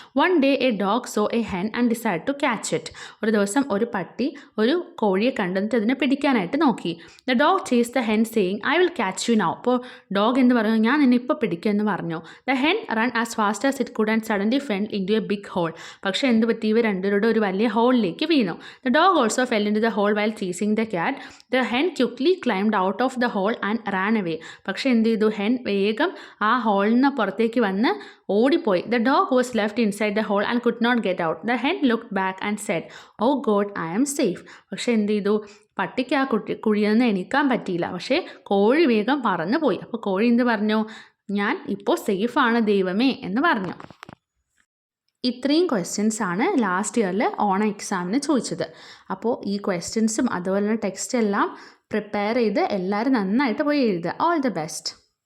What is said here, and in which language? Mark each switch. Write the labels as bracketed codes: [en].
[en] One day a dog saw a hen and decide to catch it. [ml] ഒരു ദിവസം ഒരു പട്ടി ഒരു കോഴിയെ കണ്ടെന്നിട്ട് അതിനെ പിടിക്കാനായിട്ട് നോക്കി. [en] The dog chase the hen saying I will catch you now. [ml] അപ്പോൾ ഡോഗ് എന്ന് പറഞ്ഞു, ഞാൻ നിന്നെ ഇപ്പോൾ പിടിക്കുമെന്ന് പറഞ്ഞു. [en] The hen run as fast as it could and suddenly fell in to a big hole. [ml] പക്ഷേ എന്ത് പറ്റി? ഇവർ രണ്ടുപേരുടെ ഒരു വലിയ ഹോളിലേക്ക് വീണു. [en] The dog also fell in to the hole while chasing the cat. The hen quickly climbed out of the hole and ran away. [ml] പക്ഷേ എന്ത് ചെയ്തു? ഹെൻ വേഗം ആ ഹോളിൽ നിന്ന് പുറത്തേക്ക് വന്ന് ഓടിപ്പോയി. [en] The dog was left inside the hole and could not get out. The hen looked back and said, oh God, I am safe. [ml] പക്ഷേ എന്ത് ചെയ്തു? പട്ടിക്ക് ആ കുഴിയിൽ നിന്ന് എണീക്കാൻ പറ്റിയില്ല. പക്ഷേ കോഴി വേഗം പറന്നു പോയി. അപ്പോൾ കോഴി എന്ത് പറഞ്ഞു? ഞാൻ ഇപ്പോൾ സേഫാണ് ദൈവമേ എന്ന് പറഞ്ഞു. ഇത്രയും ക്വസ്റ്റ്യൻസാണ് ലാസ്റ്റ് ഇയറിൽ ഓണം എക്സാമിന് ചോദിച്ചത്. അപ്പോൾ ഈ ക്വസ്റ്റ്യൻസും അതുപോലെ തന്നെ ടെക്സ്റ്റ് എല്ലാം പ്രിപ്പയർ ചെയ്ത് എല്ലാവരും നന്നായിട്ട് പോയി എഴുതുക. All the best.